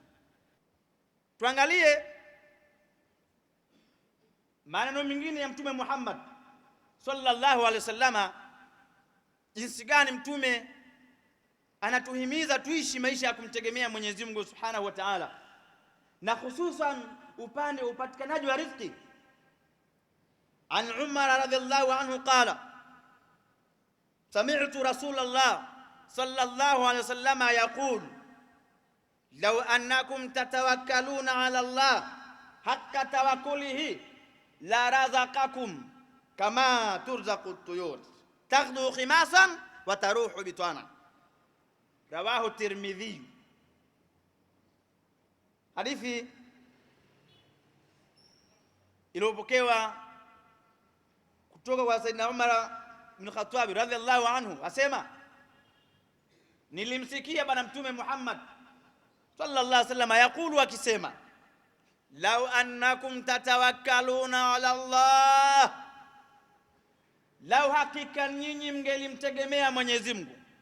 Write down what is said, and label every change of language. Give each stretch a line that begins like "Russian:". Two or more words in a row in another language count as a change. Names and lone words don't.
Swahili: Tuangalie maneno mengine ya Mtume Muhammad
Arabic: صلى الله عليه وسلم,
Swahili: jinsi gani Mtume anatuhimiza tuishi maisha ya kumtegemea Mwenyezi Mungu
Arabic: سبحانه وتعالى,
Swahili: na hususan upande upatikanaji wa riziki.
Arabic: عن عمر رضي الله عنه قال سمعت رسول الله صلى الله عليه وسلم يقول لو أنكم تتوكلون على الله حق توكله لرزقكم كما ترزق الطير تغدو خماصا وتروح بطانا رواه الترمذي.
Swahili: Hadithi iliyopokewa kutoka kwa Sayyidina Umar ibn Khattab
Arabic: رضي الله عنه,
Swahili: asema nilimsikia bwana Mtume Muhammad
Arabic: صلى الله عليه وسلم
Swahili: yakulu, akisema
Arabic: لو أنكم تتوكلون على الله,
Swahili: lau hakika nyinyi mngelimtegemea Mwenyezi Mungu,